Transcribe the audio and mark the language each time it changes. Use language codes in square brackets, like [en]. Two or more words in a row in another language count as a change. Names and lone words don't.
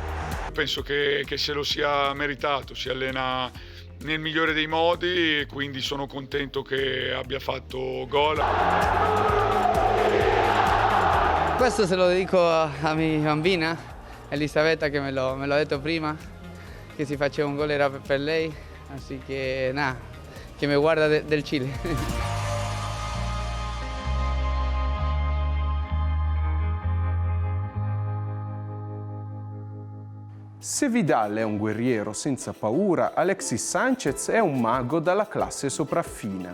[it] Penso che se lo sia meritato, si allena nel migliore dei modi e quindi sono contento che abbia fatto gol. Questo se lo dedico a mia bambina, Elisabetta, che me lo ha detto prima, che si faceva un gol era per lei, [es] así que nada. [it] Che mi guarda del Cile. Se Vidal è un guerriero senza paura, Alexis Sanchez è un mago dalla classe sopraffina.